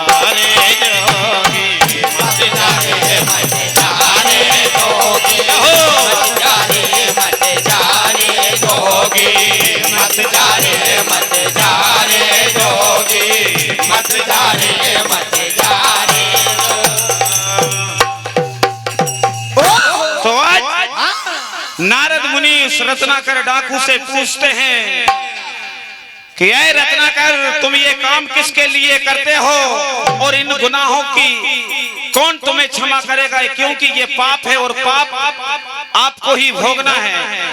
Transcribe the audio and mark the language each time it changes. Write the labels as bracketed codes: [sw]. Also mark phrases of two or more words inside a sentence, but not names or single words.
[hi] मत जा रे जोगी मत जा रे जोगी मत जा रे तो आज नारद मुनि उस रत्नाकर डाकू से पूछते हैं कि ऐ रत्नाकर तुम ये काम किसके लिए करते हो और इन गुनाहों की कौन तुम्हें क्षमा करेगा, क्योंकि ये पाप है और पाप आपको ही भोगना है।